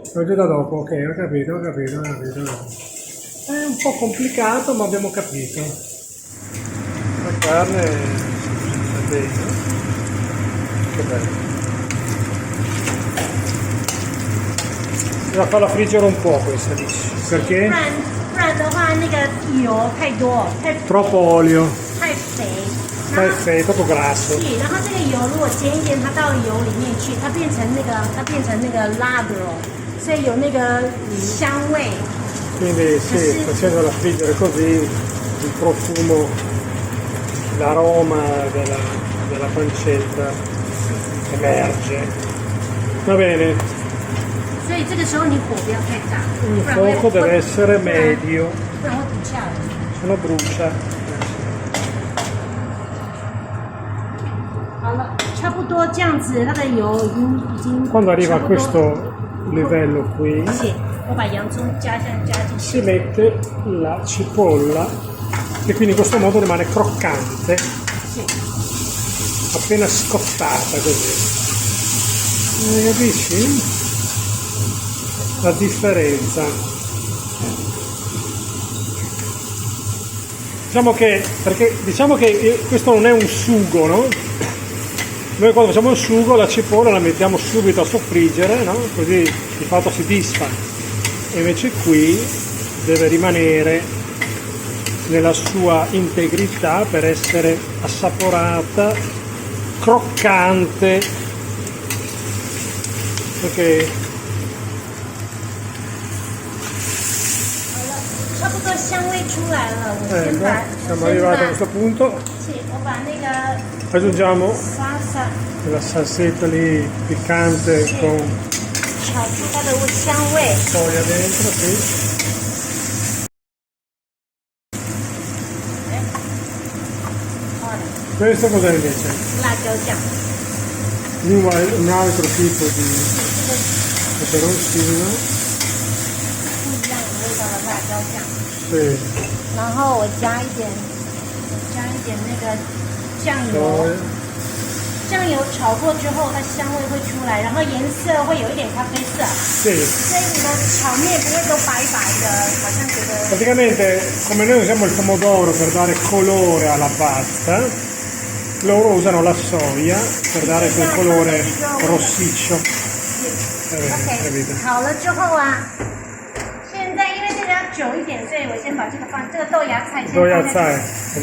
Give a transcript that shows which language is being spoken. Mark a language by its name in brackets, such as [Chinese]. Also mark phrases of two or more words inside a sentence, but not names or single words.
[Italian] Va aggiunta dopo, ok, ho capito. È un po' complicato, ma abbiamo capito. La carne è dentro. Che bello. Bisogna farla friggere un po' questa, dici. Perché? [Chinese] 不然的话，那个油太多， [Italian] Troppo olio, [Chinese] 太肥。 [Italian] troppo grasso. [Chinese] 是，然后这个油如果煎一煎，它到油里面去，它变成那个 ladro， 所以有那个香味， [Italian] Quindi sì, facendola friggere così il profumo, l'aroma della pancetta emerge. Va bene, [Chinese] 所以这个时候你火不要太大， [Italian] il [Chinese] 不然会 [Italian] fuoco deve essere medio, [Chinese] 不然会不下来。 [Italian] se no brucia. [Chinese] 好了，差不多这样子，它的油已经 [Italian] Quando arriva [Chinese] 差 [Italian] a [Chinese] 不多 [Italian] questo livello qui [Chinese] 是我把洋葱加进去。 [Italian] si mette la cipolla che quindi in questo modo rimane croccante, [Chinese] 是 [Italian] appena scottata così. Capisci? La differenza. Diciamo che questo non è un sugo, no? Noi quando facciamo il sugo la cipolla la mettiamo subito a soffriggere, no? Così di fatto si disfa. E invece qui deve rimanere nella sua integrità per essere assaporata, croccante. Ok. [Chinese] 差不多香味出来了，我先把 [Italian] Siamo arrivati a questo punto. [Chinese] 是我把那个 [Italian] Aggiungiamo [Chinese] 沙沙 [Italian] la salsetta lì piccante con [Chinese] 炒出它的香味。 [Italian] soia dentro, sì. [Chinese] 好了， [Italian] Questo cos'è invece? [Chinese] 辣椒酱， [Italian] Un altro tipo di [Chinese] 这个 [Italian] peperoncino. [Chinese] 不一样的味道的辣椒酱。 [Italian] Sì. [Chinese] 然后我加一点那个酱油， [Italian] Soia. [Chinese] 酱油炒过之后，它香味会出来，然后颜色会有一点咖啡色， [Italian] Sì. [Chinese] 所以你的炒面不会都白白的，好像觉得 [Italian] Praticamente come noi usiamo il pomodoro per dare colore alla pasta, loro usano la soia per dare quel colore rossiccio. Capito? [Chinese] OK， 好了之后啊，现在因为这个要久一点，所以我先把这个豆芽菜先 [Italian] Soia [Chinese] 放 [Italian] sai, [Chinese] 在